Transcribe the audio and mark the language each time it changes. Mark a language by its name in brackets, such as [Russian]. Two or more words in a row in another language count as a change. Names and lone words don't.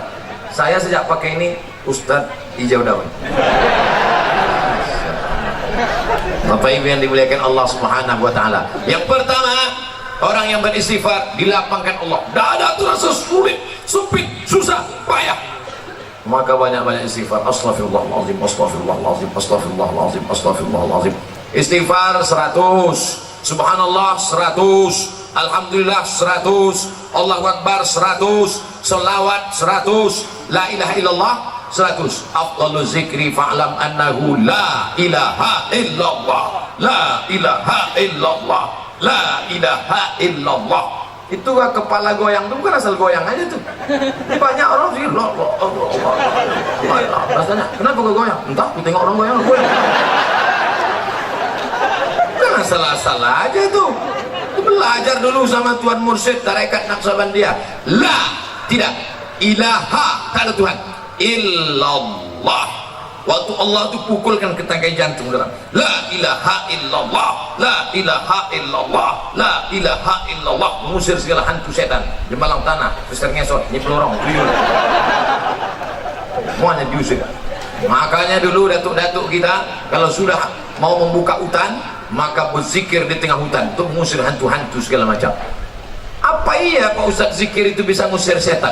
[Indonesian] Saya sejak pakai ini Ustaz Hijau Daun. Bapak Ibu yang dimuliakan Allah [Arabic] سبحانه وتعالى. [Indonesian] Yang pertama, orang yang beristighfar dilapangkan Allah. Dada terasa sulit, sempit, susah, payah. Maka banyak-banyak istighfar. [Arabic] أستغفر الله العظيم، أستغفر الله العظيم، أستغفر الله العظيم، أستغفر الله العظيم. [Indonesian] Istighfar 100, subhanallah 100, alhamdulillah 100, Allahu Akbar 100, selawat 100, [Arabic] لا إله إلا الله 100. أفضل الذكر فاعلم أنه لا إله إلا الله، لا إله إلا الله، لا إله إلا الله. [Indonesian] Itu kepala goyang, itu bukan asal goyang aja tuh. Banyak orang sih, rasanya, kenapa kok goyang? Entah, aku tengok orang goyang. Jangan salah-salah aja tuh. Belajar dulu sama Tuan Mursyid Tarekat Naqsabandiyah. La, tidak, ilaha, tak ada Tuhan, illallah. Waktu Allah itu pukulkan ke tangkai jantung dalam. [Arabic] لا إله إلا الله، لا إله إلا الله، لا إله إلا الله. [Indonesian] Mengusir segala hantu setan, jembalang tanah, besar ngesot, nyipelorong, tuyul. Semuanya diusir. Makanya dulu datuk-datuk kita kalau sudah mau membuka hutan, maka berzikir di tengah hutan untuk mengusir hantu-hantu segala macam. Apa iya Pak Ustaz zikir itu bisa mengusir setan?